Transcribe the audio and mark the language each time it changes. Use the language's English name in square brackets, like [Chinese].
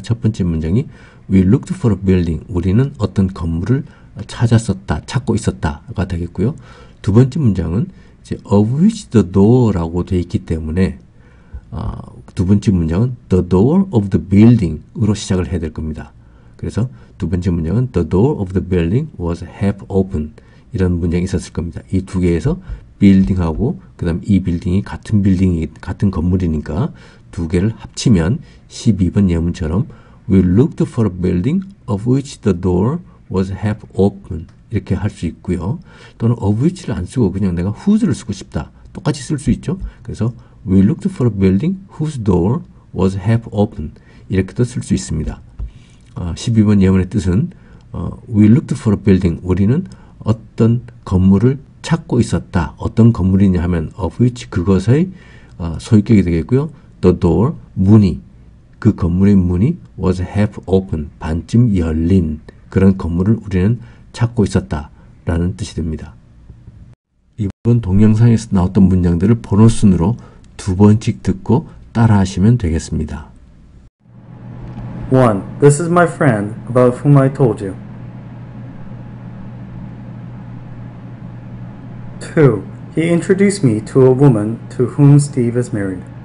[English] 첫 번째 문장이 We looked for a building. [Korean] 우리는 어떤 건물을 찾았었다, 찾고 있었다가 되겠고요. 두 번째 문장은 이제 of which the door라고 되어 있기 때문에 두 번째 문장은 the door of the building으로 시작을 해야 될 겁니다. 그래서 두 번째 문장은 [English] the door of the building was half open 이런 문장이 있었을 겁니다. [Korean] 이 두 개에서 빌딩하고 그 다음 이 빌딩이 같은 빌딩이 같은 건물이니까 두 개를 합치면 12번 예문처럼 [English] We looked for a building of which the door was half open [Korean] 이렇게 할 수 있고요. 또는 of which를 안 쓰고 그냥 내가 whose를 쓰고 싶다. 똑같이 쓸 수 있죠. [English] 그래서 We looked for a building whose door was half open [Korean] 이렇게도 쓸 수 있습니다. 12번 예문의 뜻은 [English] We looked for a building [Korean] 우리는 어떤 건물을 찾고 있었다. 어떤 건물이냐 하면 of which 그것의 소유격이 되겠고요. The door 문이 그 건물의 문이 [English] was half open [Korean] 반쯤 열린 그런 건물을 우리는 찾고 있었다 라는 뜻이 됩니다. 이번 동영상에서 나왔던 문장들을 번호 순으로 두 번씩 듣고 따라 하시면 되겠습니다. 1. [English] This is my friend about whom I told you. 2. He introduced me to a woman to whom Steve is married.